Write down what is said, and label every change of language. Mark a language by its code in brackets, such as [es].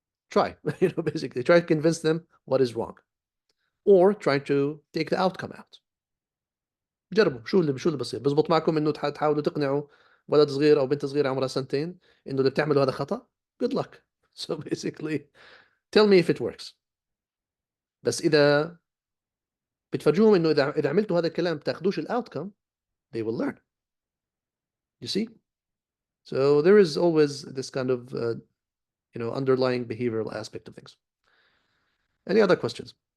[en] Try, basically try to convince them what is wrong, or try to take the outcome out. [ar] جربوا شو اللي بصير. بزبط معكم انه تحاولوا تقنعوا ولد صغير او بنت صغيره عمرها سنتين انه اللي بتعمله هذا خطأ. [en] Good luck. So basically tell me if it works. [ar] بس اذا بتفرجوهم انه اذا عملتوا هذا الكلام بتاخذوش الاوتكم [en] they will learn. You see? So there is always this kind of underlying behavioral aspect of things. Any other questions?